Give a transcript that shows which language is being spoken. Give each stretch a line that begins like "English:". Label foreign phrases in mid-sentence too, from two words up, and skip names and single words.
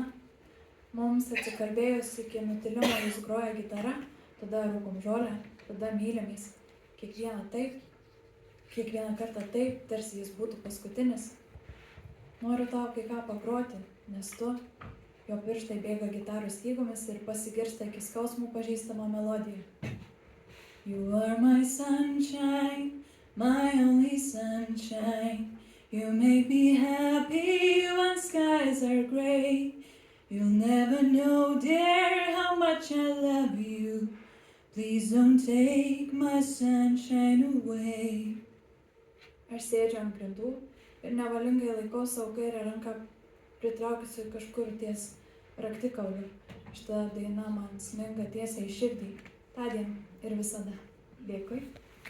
Lithuanian: Mums atsikalbėjus iki nutilimo jis groja gitara, tada rūkom žolę, tada mylimės. Kiekvieną kartą taip, tarsi jis būtų paskutinis. Noriu tau kai ką pagroti, nes tu, jo pirštai bėga gitaros stygomis ir pasigirsta iki skausmų pažįstama melodija.
English: You are my sunshine, my only sunshine. You make me happy when skies are gray. You'll never know, dear, how much I love you. Please don't take my sunshine away.
Lithuanian: Aš sėdžiu ant grindų ir nevalingai laikau savo kairę ranką pritraukusi kažkur ties raktikauliu. Šita daina man sminga tiesiai į širdį, tądien ir visada. Dėkui.